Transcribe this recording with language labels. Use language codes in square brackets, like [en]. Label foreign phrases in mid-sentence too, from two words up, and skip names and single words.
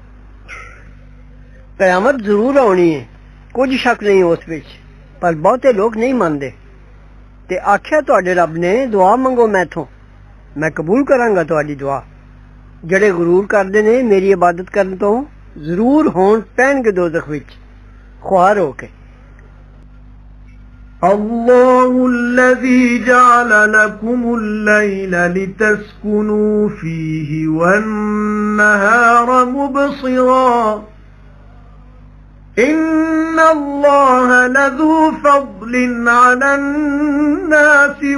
[pa] قیامت ضرور آنی ہے، کچھ شک نہیں اس وچ، پر بہتے لوگ نہیں ماندے. تے آکھیا تہاڈے رب نے دعا منگو میتھوں، میں قبول کراں گا تہاڈی دعا. جڑے غرور کردے نے میری عبادت کرن تو ضرور ہون پینگے دوزخ وچ خوار ہوکے. [ar] الله الذي جعل لكم الليل لتسكنوا فيه والنهار مبصرا إن الله لذو فضل على الناس